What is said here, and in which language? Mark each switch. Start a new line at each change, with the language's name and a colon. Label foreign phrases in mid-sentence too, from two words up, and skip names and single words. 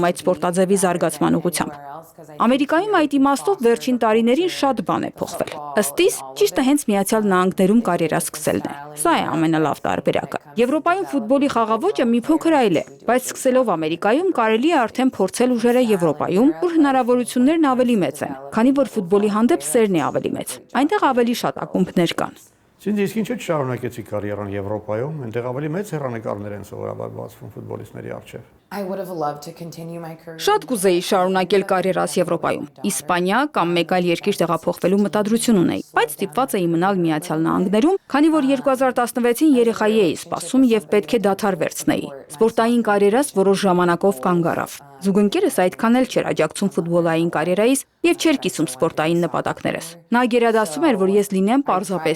Armenian: այդ սպորտաձևի զարգացման ուղղությամբ։ Ամերիկայում այդ իմաստով վերջին տարիներին շատ բան է փոխվել։ Ըստ իս, ճիշտը հենց Միացյալ Նահանգներում կարիերա սկսելն է։ Սա է ամենալավ տարբերակը։ Եվրոպայում ֆուտբոլի խաղաոճը մի փոքր այլ է, բայց սկսելով Ամերիկայում կարելի է արդեն փորձել ուժերը Եվրոպայում, ուր հնարավորություններն ավելի մեծ են, քանի որ ֆուտբոլի հանդեպ սերն է ավելի մեծ։ Այնտեղ ավելի շատ ակումբներ կան։ Իսկ ինչու՞ չշարունակեցի կարիերան Եվրոպայում, այնտեղ ավելի մեծ հեռանկարներ են սովորաբար բացվում ֆուտբոլիստների առջև։
English: I would have loved to continue my career.
Armenian: Շատ կուզեի շարունակել կարիերաս Եվրոպայում, Իսպանիա կամ մեկ այլ երկիր տեղափոխվելու մտադրություն ունեի, բայց ստիպված էի մնալ Միացյալ Նահանգներում, քանի որ 2016-ին երեխայի էի սպասում եւ պետք է դադար վերցնեի։ Սպորտային կարիերաս որոշ ժամանակով կանգ առավ։ Զուգընկերս այդքան էլ չէր աջակցում ֆուտբոլային կարիերայիս եւ չէր կիսում սպորտային նպատակներս։ Նա գերադասում էր, որ ես լինեմ պարզապես